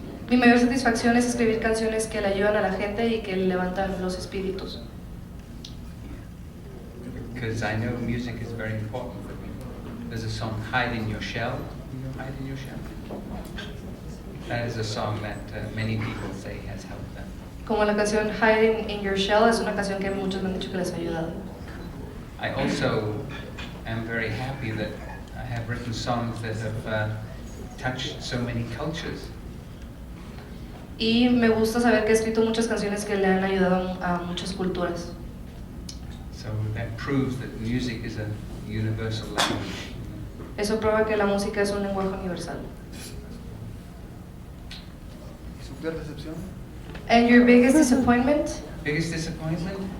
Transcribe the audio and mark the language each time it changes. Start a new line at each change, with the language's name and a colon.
Spanish: Mi mayor satisfacción es escribir canciones que le ayudan a la gente y que levantan los espíritus.
English: Because I know music is very important for people. There's a song, Hide in Your Shell. You know Hide in Your Shell? That is a song that many people say has helped them.
Spanish: Como la canción Hide in Your Shell es una canción que muchos me han dicho que les ha ayudado.
English: I also am very happy that I have written songs that have touched so many cultures.
Spanish: Y me gusta saber que he escrito muchas canciones que le han ayudado a muchas culturas.
English: So that proves that music is a universal language.
Spanish: Eso prueba que la música es un lenguaje universal. ¿Y su peor decepción?
English: And your biggest disappointment? Biggest disappointment?